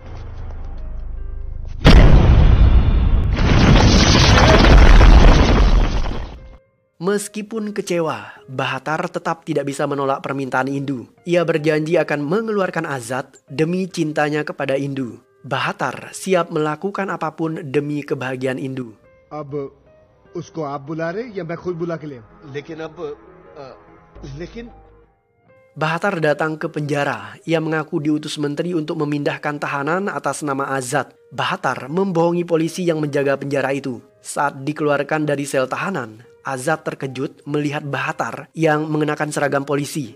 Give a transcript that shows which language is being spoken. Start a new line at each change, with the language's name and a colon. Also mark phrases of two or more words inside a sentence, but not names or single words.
Indonesian: Meskipun kecewa, Bahatar tetap tidak bisa menolak permintaan Indu. Ia berjanji akan mengeluarkan Azad demi cintanya kepada Indu. Bahatar siap melakukan apapun demi kebahagiaan Indu.
Hindi: अब उसको आप बुला रहे या मैं खुद बुला के ले लेकिन
Indonesian: Bahatar datang ke penjara. Ia mengaku diutus menteri untuk memindahkan tahanan atas nama Azad. Bahatar membohongi polisi yang menjaga penjara itu. Saat dikeluarkan dari sel tahanan, Azad terkejut melihat Bahatar yang mengenakan seragam polisi.